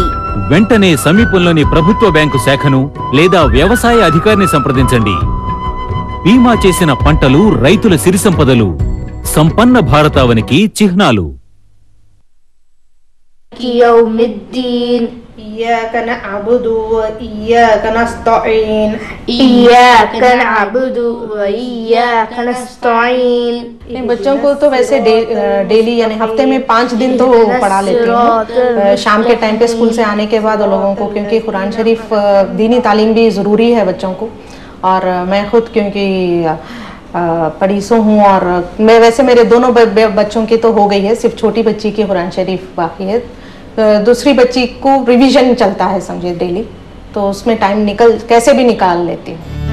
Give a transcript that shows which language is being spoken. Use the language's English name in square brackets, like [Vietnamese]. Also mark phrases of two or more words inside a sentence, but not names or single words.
[Telugu] వెంటనే సమీపంలోని ప్రభుత్వ బ్యాంకు శాఖను లేదా వ్యవసాయ అధికారిని సంప్రదించండి. బీమా చేసిన పంటలు రైతుల సిరి సంపదలు, సంపన్న భారతావనికి చిహ్నాలు. [Arabic] యౌమిద్దీన్, إياك نعبد وإياك نستعين, إياك نعبد وإياك نستعين. [Hindi] बच्चों को तो वैसे डेली यानी हफ्ते में 5 दिन तो पढ़ा लेती हूँ, शाम के टाइम पे स्कूल से आने के बाद लोगों को, क्योंकि कुरान शरीफ दीनी तालीम भी ज़रूरी है बच्चों को। और मैं खुद क्योंकि पढ़ीसो हूँ, और मैं वैसे मेरे दोनों बच्चों की तो हो गई है, सिर्फ छोटी बच्ची की कुरान शरीफ बाकी है, दूसरी बच्ची को रिवीजन चलता है समझे डेली, तो उसमें टाइम कैसे भी निकाल लेती हूँ।